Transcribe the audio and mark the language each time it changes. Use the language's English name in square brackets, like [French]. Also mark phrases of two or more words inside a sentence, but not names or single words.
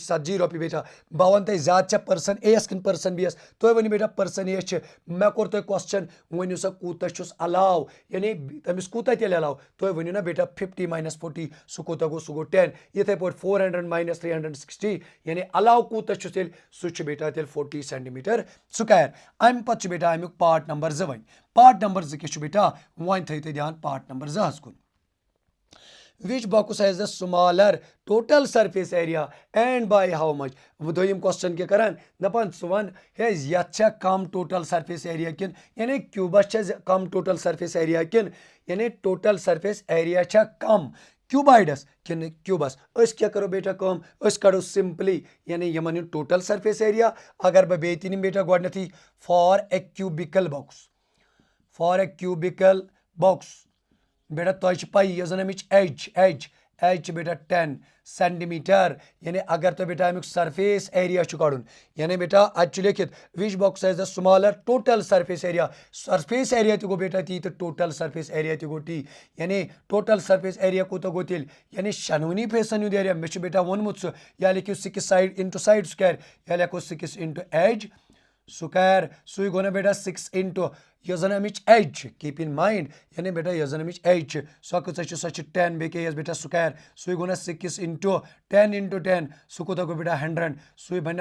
[Kashmiri] چھِ 40 رۄپیہِ بیٹا بہٕ وَنہٕ تۄہہِ زیادٕ چھا [English] person A [Kashmiri] یس کِنہٕ [English] person B [Kashmiri] یس تُہۍ ؤنِو بیٹا [English] person A [Kashmiri] یس چھِ مےٚ کوٚر تۄہہِ کوسچن ؤنِو سا کوٗتاہ چھُس علاوٕ یعنی تٔمِس کوٗتاہ تیٚلہِ علاوٕ تُہۍ ؤنِو نا بیٹا 50 - 40 سُہ کوٗتاہ گوٚو سُہ گوٚو 10 یِتھٕے پٲٹھۍ 400 - 360 یعنی علاوٕ کوٗتاہ چھُ تیٚلہِ سُہ چھُ بیٹا تیٚلہِ 40 [English] centimeter square [Kashmiri] امہِ پتہٕ چھُ بیٹا امیُک [English] part number 2 [Kashmiri] وۄنۍ [English] part number 2 [Kashmiri] کیٛاہ چھُ بیٹا وۄنۍ تھٲیِو تُہۍ دھیان [English] part number 2 [Kashmiri] ہس کُن [English] which box has the smaller total surface area and by how much [Kashmiri] دوٚیِم کوسچن کیٛاہ کران دپان ژٕ وَن ہے یتھ چھا کم [English] total surface area [Kashmiri] کِنہٕ یعنی کیوبس چھا کم [English] total surface area [Kashmiri] کِنہٕ یعنی [English] total surface area [Kashmiri] چھا کم کیوبایڈس کِنہٕ کیوبس أسۍ کیٛاہ کرو بیٹا کٲم أسۍ کڑو سمپلی یعنی یِمن ہُنٛد [English] total surface area [Kashmiri] اگر بہٕ بیٚیہِ تہِ نِمہٕ بیٹا گۄڈنیتھٕے [English] for a cubical [Kashmiri] بۄکس بیٹا تۄہہِ چھِ پایی یۄس زن امِچ ایج چھِ بیٹا 10 سینٹیمیٹر یعنی اگر تۄہہِ بیٹا امیُک [English] surface area [Kashmiri] چھُ کڑُن یعنی بیٹا اتہِ چھُ لیکھِتھ [English] which box has the smaller total surface area surface area [Kashmiri] تہِ گوٚو بیٹا تی تہٕ ٹوٹل [English] surface area [Kashmiri] تہِ گوٚو تی یعنی [English] total surface area [Kashmiri] کوٗتاہ گوٚو تیٚلہِ یعنی شنوٕنی فیسن ہُنٛد ایریا مےٚ چھُ بیٹا ووٚنمُت سُہ یا لیکھِو 6 [English] side into side square [Kashmiri] یا لیکھو 6 [English] into edge square [Kashmiri] سُے گوٚو نا بیٹا 6 انٹو یۄس زن امِچ ایج چھِ [English] keep in mind [Kashmiri] یعنی بیٹا یۄس زن امِچ ایج چھِ سۄ کۭژاہ چھِ سۄ چھِ 10 بیٚیہِ کیٛاہ یۄس بیٹا سکویر سُے گوٚو نا 6 انٹو 10 انٹو 10 سُہ کوٗتاہ گوٚو بیٹا 100 سُے بنہِ نا